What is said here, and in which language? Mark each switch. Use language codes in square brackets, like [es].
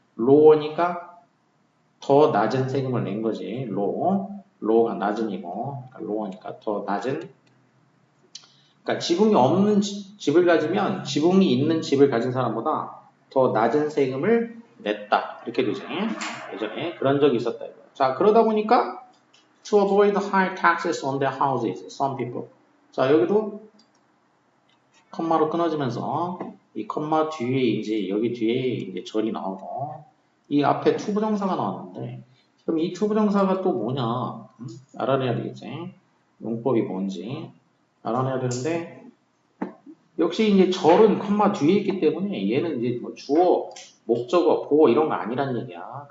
[ko] lower니까 더 낮은 세금을 낸 거지. lower가 낮은이고 그러니까 lower니까 더 낮은. 그러니까 지붕이 없는 집을 가지면 지붕이 있는 집을 가진 사람보다 더 낮은 세금을 냈다. 이렇게 되지. 예전에 그런 적이 있었다. 자, 그러다 보니까 [en] to avoid high taxes on their houses, some people. [ko] 자, 여기도 컴마로 끊어지면서 이 컴마 뒤에 이제 여기 뒤에 이제 절이 나오고 이 앞에 투부정사가 나왔는데 그럼 이 투부정사가 또 뭐냐? 알아내야 되겠지. 용법이 뭔지 알아내야 되는데 역시 이제 절은 컴마 뒤에 있기 때문에 얘는 이제 뭐 주어, 목적어, 보어 이런 거 아니란 얘기야.